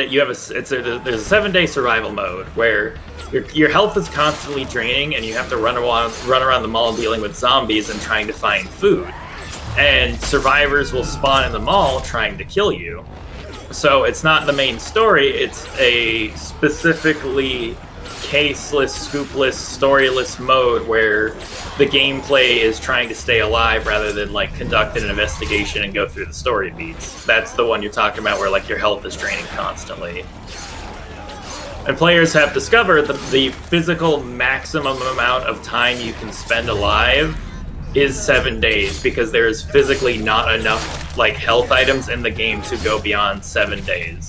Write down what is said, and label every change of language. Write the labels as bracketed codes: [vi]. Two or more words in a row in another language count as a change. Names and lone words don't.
[en] There's a 7-day survival mode where your health is constantly draining, and you have to run around the mall dealing with zombies and trying to find food. And survivors will spawn in the mall trying to kill you. So it's not the main story, it's a specifically caseless, scoopless, storyless mode where the gameplay is trying to stay alive rather than like conduct an investigation and go through the story beats. That's the one you're talking about where like your health is draining constantly. And players have discovered the physical maximum amount of time you can spend alive is 7 days because there is physically not enough like health items in the game to go beyond 7 days.